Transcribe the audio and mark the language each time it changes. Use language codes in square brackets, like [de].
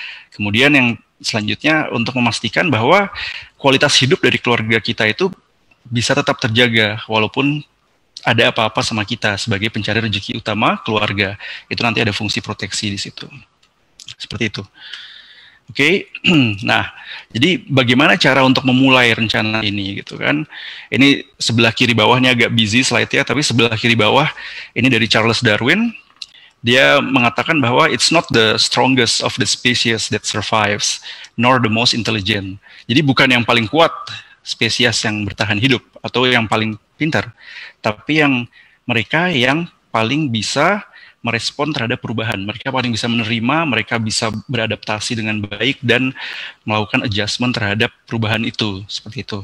[id] Kemudian yang selanjutnya, untuk memastikan bahwa kualitas hidup dari keluarga kita itu bisa tetap terjaga walaupun ada apa-apa sama kita sebagai pencari rezeki utama keluarga. Itu nanti ada fungsi proteksi di situ. Seperti itu. Oke. Nah, jadi bagaimana cara untuk memulai rencana ini gitu kan? Ini sebelah kiri bawahnya agak busy slide-nya, tapi sebelah kiri bawah ini dari Charles Darwin. dia mengatakan bahwa [en] it's not the strongest of the species that survives, nor the most intelligent. [id] Jadi bukan yang paling kuat spesies yang bertahan hidup atau yang paling pintar, tapi yang mereka yang paling bisa merespon terhadap perubahan. Mereka paling bisa menerima, mereka bisa beradaptasi dengan baik dan melakukan adjustment terhadap perubahan itu, seperti itu.